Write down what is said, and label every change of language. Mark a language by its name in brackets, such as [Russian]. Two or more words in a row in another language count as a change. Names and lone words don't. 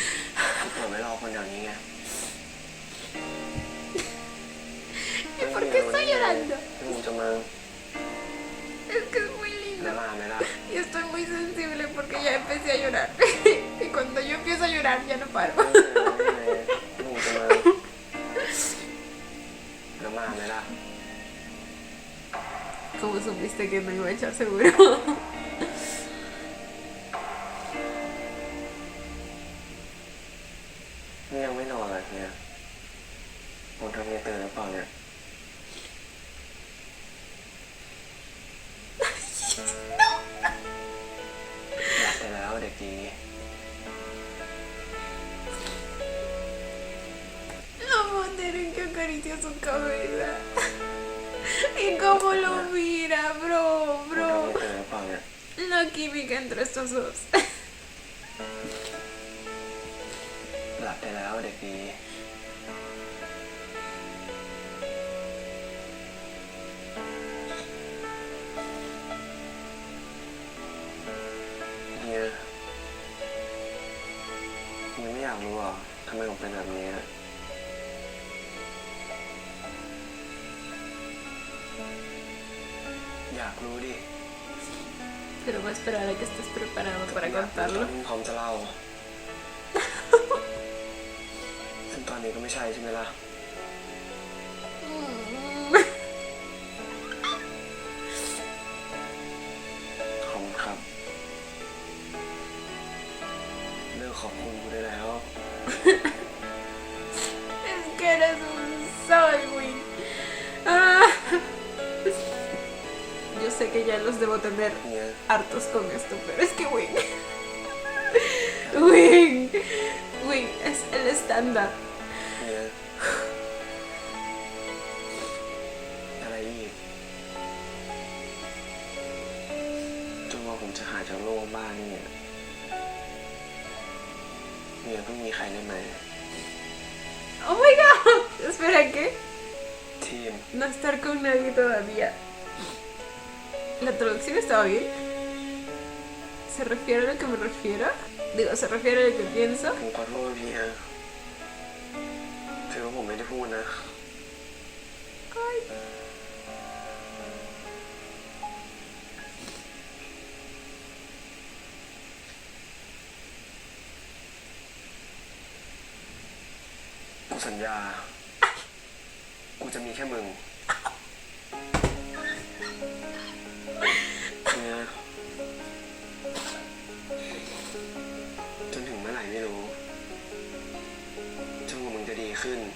[Spanish] ¿Y por qué está llorando. [Thai] มึงจะมา [Spanish] Es que es muy [Thai] แล้ว [Spanish] lindo. [Thai] มาไหมล่ะ [Spanish] Y estoy muy sensible porque ya empecé a llorar. Y cuando yo empiezo a llorar ya no paro. [Thai] มึงจะมาแล้วมาไหมล่ะ [Spanish] ¿Cómo supiste que me iba a echar seguro? [Thai] นี่ยังไม่นอนเลยเนี่ยผมทำยังตื่นหรือเปล่าเนี่ยหลับไปแล้วเด็กดี [Spanish] La manera en que acaricia su cabeza. Y cómo lo mira, bro, [Thai] ผมทำ [Spanish] bro. [Thai] ยังตื่นหรือเปล่าเนี่ย [Spanish] La química entre estos dos. [Thai] หลับไปแล้วเด็กดีเฮียเฮียไม่อยากรู้เหรอทำไมผมเป็นแบบนี้อะอยากรู้ดิ [Spanish] Pero voy a esperar a que estés preparado para [Thai] อยากรู้ตอน [Spanish] contarlo. [Thai] ที่พร้อมจะเล่า ซึ่งตอนนี้ก็ไม่ใช่ใช่ไหมล่ะ ขอบคุณครับ เลิกขอบคุณกูได้แล้ว [Spanish] Es que eres un sol, güey. Ah. Yo sé que ya los debo tener [Thai] เฮีย [Spanish] hartos con esto, pero es que Wing. Wing. Wing es el estándar. [Thai] เฮียอะไรอีกจนว่าผมจะหายจากโรคบ้านี่เนี่ยเฮียเพิ่งมีใครได้ไหม [English] Oh my god. [Spanish] Espera, ¿qué? [Thai] ทีม [Spanish] No estar con nadie todavía. ¿La traducción estaba bien? ¿Se refiere a lo que me refiero? Digo, ¿se refiere a lo que pienso? [Thai] ผมขอโทษเฮียถือว่าผมไม่ได้พูดนะ [Spanish] Ay. [Thai] กูสัญญา กูจะมีแค่มึงเนี่ยจนถึงเมื่อไหร่ไม่รู้ จนกว่ามึงจะดีขึ้น